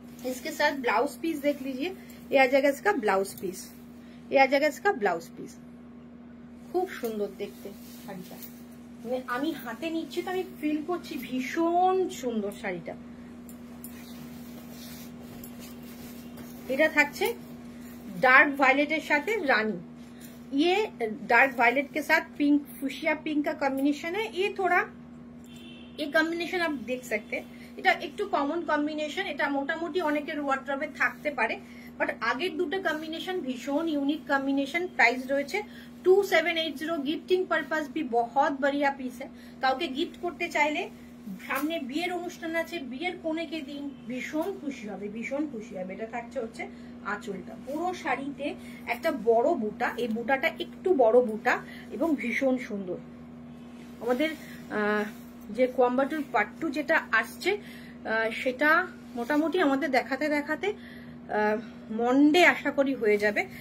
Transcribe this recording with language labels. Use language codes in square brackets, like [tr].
[hi] इसके साथ blouse piece देख लीजिए, ये आ जाएगा इसका ब्लाउज पीस, ये आ जाएगा इसका ब्लाउज पीस। [bn] খুব সুন্দর দেখতে শাড়িটা, আমি হাতে নিচ্ছি তো আমি ফিল করছি ভীষণ সুন্দর শাড়িটা। এটা থাকছে [hi] डार्क वायलेट साथे रानी, ये डार्क वायलेट के साथ पिंक, फुशिया पिंक का कॉम्बिनेशन है। ये थोड़ा ये कॉम्बिनेशन आप देख सकते हैं, [bn] এটা একটু কমন কম্বিনেশন, এটা মোটামুটি অনেকের ওয়ার্ড্রবে থাকতে পারে, বাট আগের দুটো কম্বিনেশন ভীষণ ইউনিক কম্বিনেশন। প্রাইস রয়েছে 2780। [hi] गिफ्टिंग पर्पस भी बहुत बढ़िया पीस है। [bn] কাউকে গিফট করতে চাইলে, সামনে বিয়ের অনুষ্ঠান আছে, বিয়ের কোণেকে দিন ভীষণ খুশি হবে, ভীষণ খুশি হবে। এটা থাকছে হচ্ছে আঁচলটা, পুরো শাড়িতে একটা বড় বুটা, এই বুটাটা একটু বড় বুটা এবং ভীষণ সুন্দর। আমাদের যে কোয়াম্বাটুর পাট্টু যেটা আসছে সেটা মোটামুটি আমাদের দেখাতে দেখাতে মন্ডে আশা করি হয়ে যাবে।